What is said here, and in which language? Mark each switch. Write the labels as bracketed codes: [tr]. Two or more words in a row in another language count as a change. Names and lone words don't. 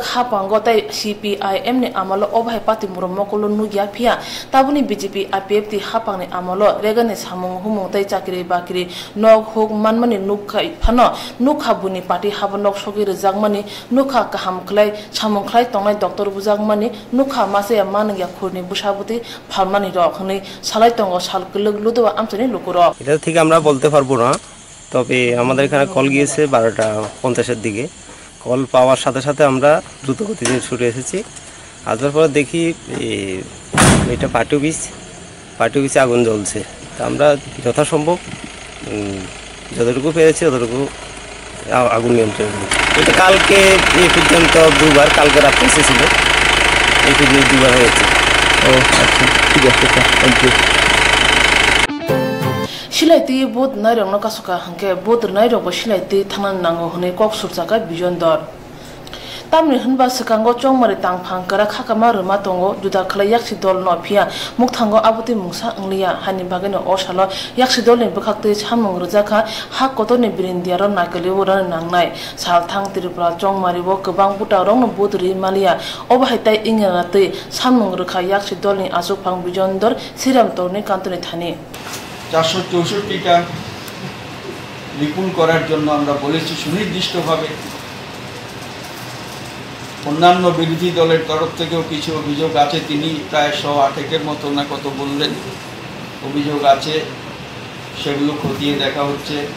[trp] Hapango tai CPIM ne amalo obhai pati muromokolo nugia phia tabuni BJP APFT hapang ne amalo regane samung humung tai chakri bakri nog hok manmani nukha phano nukha buni party habanok sogir jagmani nukha kaham khlai samung khlai tongnai doctor bujagmani nukha mase manangya khurni bushabuti phalmani rokhni salai tongo sal kulug ludwa amchani lukuro [bn] এটা ঠিক আমরা বলতে পারবো না, তবে আমাদের এখানে কল গিয়েছে 12:50 এর দিকে। কল পাওয়ার সাথে সাথে আমরা দ্রুত গতিতে ছুটে এসেছি। আসার পরে দেখি এটা [en] party office [bn] আগুন জ্বলছে। তা আমরা যথাসম্ভব যতটুকু পেরেছি ততটুকু আগুন নিয়ন্ত্রণ করি। এটা কালকে এই পর্যন্ত দুবার, কালকে রাত্রে এসেছিল, এই পর্যন্ত দুবার হয়েছে। ও আচ্ছা, ঠিক আছে স্যার, [en] thank you. [trp] Shilaiti bod nairong no kasuka hangke bod nairong bo shilaiti thanan nango hone kok surjaka bijon dor tamni hunba sekango chongmari tangphang kara khakama ruma tongo juda khala yaksi dol no phia mukthango abuti mungsa angliya hani bageno osalo yaksi dol ni bakhakte chamung rujaka ha kotoni birindia ro nakali woran nangnai salthang Tripura chongmari bo kobang buta rong no bodri malia obhaitai ingarate chamung rukha yaksi dol ni asupang bijon dor siram torni kantoni thani [bn] 464টা বিপুল করার জন্য আমরা বলেছি সুনির্দিষ্টভাবে। অন্যান্য বিরোধী দলের তরফ থেকেও কিছু অভিযোগ আছে, তিনি প্রায় 108 মতো না কত বললেন অভিযোগ আছে, সেগুলো খতিয়ে দেখা হচ্ছে।